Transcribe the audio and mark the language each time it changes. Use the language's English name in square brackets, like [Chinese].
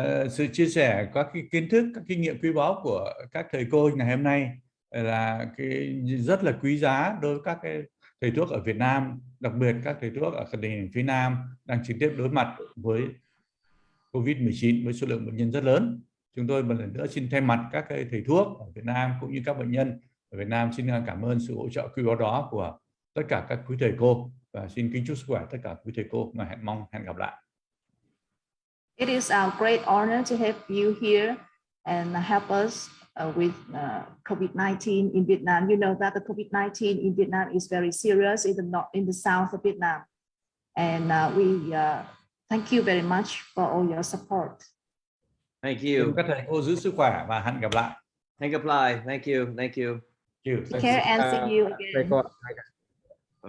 [Vietnamese] Sự chia sẻ các cái kiến thức, các kinh nghiệm quý báu của các thầy cô ngày hôm nay là rất là quý giá đối với các cái thầy thuốc ở Việt Nam, đặc biệt các thầy thuốc ở tình hình phía Nam đang trực tiếp đối mặt với COVID-19 với số lượng bệnh nhân rất lớn. Chúng tôi một lần nữa xin thay mặt các cái thầy thuốc ở Việt Nam cũng như các bệnh nhân ở Việt Nam xin cảm ơn sự hỗ trợ quý báu đó của tất cả các quý thầy cô và xin kính chúc sức khỏe tất cả quý thầy cô và mong hẹn gặp lại. [English] It is our great honor to have you here and help us with COVID-19 in Vietnam. You know that the COVID-19 in Vietnam is very serious in the south of Vietnam. And we thank you very much for all your support. Thank you. [Vietnamese] Các thầy cô giữ sức khỏe và hẹn gặp lại. Hẹn gặp lại. [English] Thank you. Thank you. Take care and see you again.